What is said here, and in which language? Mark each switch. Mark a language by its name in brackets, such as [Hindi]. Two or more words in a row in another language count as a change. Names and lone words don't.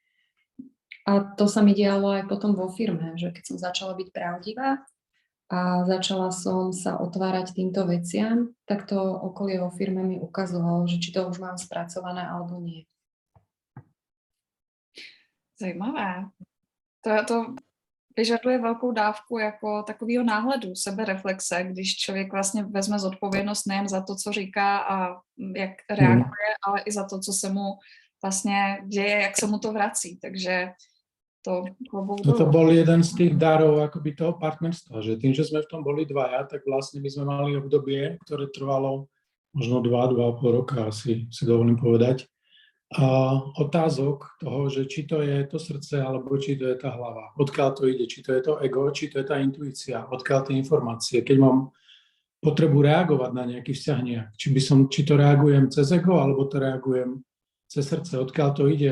[Slovak] A to sa mi dialo aj potom vo firme, že keď som začala byť pravdivá a začala som sa otvárať týmto veciam, tak to okolie vo firme mi ukazovalo, že či to už mám spracované alebo nie. Zajímavé. [Czech] To vyžaduje velkou dávku jako takového náhledu, sebereflexe, když člověk vlastně vezme zodpovědnost nejen za to, co říká a jak reaguje, ale i za to, co se mu vlastně děje, jak se mu to vrací. [Slovak] Takže to bol jeden z tých darov akoby toho partnerstva, že tým, že sme v tom boli dvaja, tak vlastne my sme mali obdobie, ktoré trvalo možno 2,5 roka, si dovolím povedať, a otázok toho, že či to je to srdce, alebo či to je tá hlava, odkiaľ to ide, či to je to ego, či to je tá intuícia, odkiaľ tie informácie, keď mám potrebu reagovať na nejaký vzťah nejak, či to reagujem cez ego, alebo to reagujem cez srdce, odkiaľ to ide.